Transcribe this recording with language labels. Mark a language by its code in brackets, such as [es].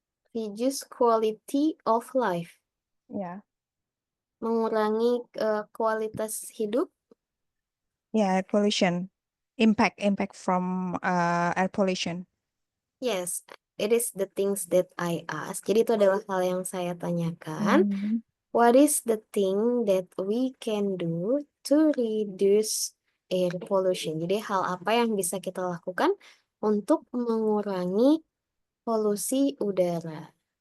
[en] quality of life. Yeah. [id] Mengurangi kualitas hidup. [en] Yeah, air pollution. Impact from air pollution. Yes, it is the things that I ask. [id] Jadi itu adalah hal yang saya tanyakan. [en] What is the thing that we can do to reduce air pollution? [id] Jadi hal apa yang bisa kita lakukan untuk mengurangi polusi udara?